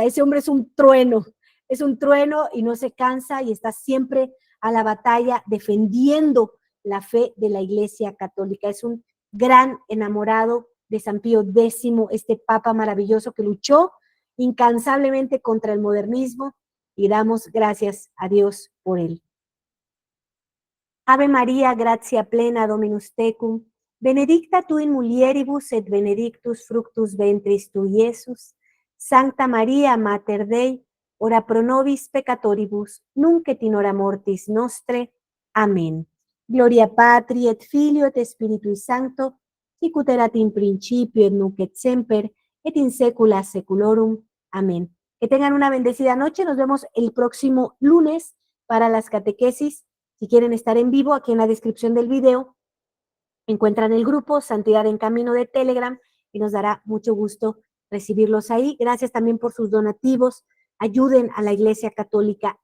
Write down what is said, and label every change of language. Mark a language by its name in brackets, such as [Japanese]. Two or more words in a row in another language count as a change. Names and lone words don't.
[Spanish] Ese hombre es un trueno y no se cansa y está siempre a la batalla defendiendo la fe de la Iglesia Católica. Es un gran enamorado de San Pío X, este papa maravilloso que luchó incansablemente contra el modernismo, y damos gracias a Dios por él. [Latin] Ave María, gratia plena, Dominus tecum, benedicta tu in mulieribus et benedictus fructus ventris tui, Iesus. Sancta María, Mater Dei, ora pro nobis peccatoribus, nunc et in hora mortis nostre. [Spanish] Amén. [Latin] Gloria Patri et Filio et Spiritui Sancto, sic ut erat in principio et nunc et semper, et in saecula saeculorum. [Spanish] Amén. Que tengan una bendecida noche. Nos vemos el próximo lunes para las catequesis. Si quieren estar en vivo, aquí en la descripción del video encuentran el grupo Santidad en Camino de Telegram y nos dará mucho gusto recibirlos ahí. Gracias también por sus donativos. Ayuden a la Iglesia Católica.